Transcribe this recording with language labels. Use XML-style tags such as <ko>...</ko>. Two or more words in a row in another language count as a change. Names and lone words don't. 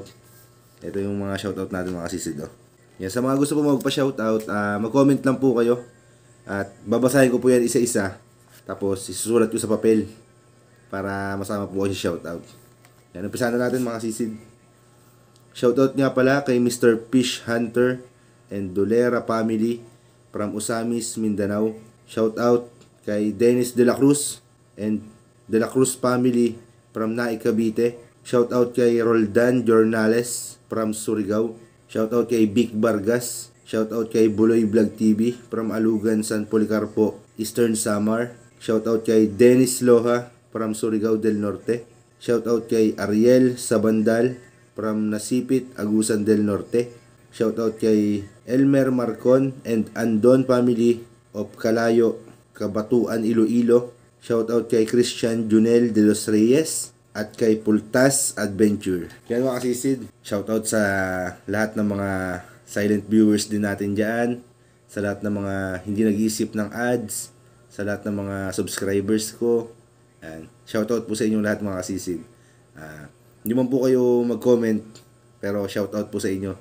<tl>Ito yung mga shoutout natin mga kasisid Yan, sa mga gusto po magpa-shoutout, mag-comment lang po kayo. At babasahin ko po yan isa-isa. Tapos isusulat ko sa papel para masama po kayo sa shoutout. Yan, umpisahan na natin mga sisid. Shoutout nga pala kay Mr.</tl> <en>Fish Hunter and Dolera family from Usamis, Mindanao.</en> <tl>Shoutout kay Dennis De La Cruz and De La Cruz</tl> <en>family from</en> <tl>Naik, Cavite. Shoutout kay Roldan Jornales from Surigao. Shoutout kay Vic Vargas. Shoutout kay Buloy Vlog TV from Alugan, San Policarpo, Eastern Samar. Shoutout kay Dennis Loha from Surigao del Norte. Shoutout kay Ariel Sabandal from Nasipit, Agusan del Norte. Shoutout kay Elmer Marcon and Andon</tl> <en>family of</en> <tl>Calayo, Cabatuan, Iloilo. Shoutout kay Christian Junel de los Reyes at kay Pultas Adventure. Yan mga kasisid. Shoutout sa lahat ng mga</tl> <en>silent viewers</en> <tl>din natin dyan. Sa lahat ng mga hindi nag-iisip ng ads. Sa lahat ng mga subscribers ko. Yan. Shoutout po sa inyong lahat mga kasisid. Hindi man po kayo mag-comment, pero shoutout po sa inyo.</tl>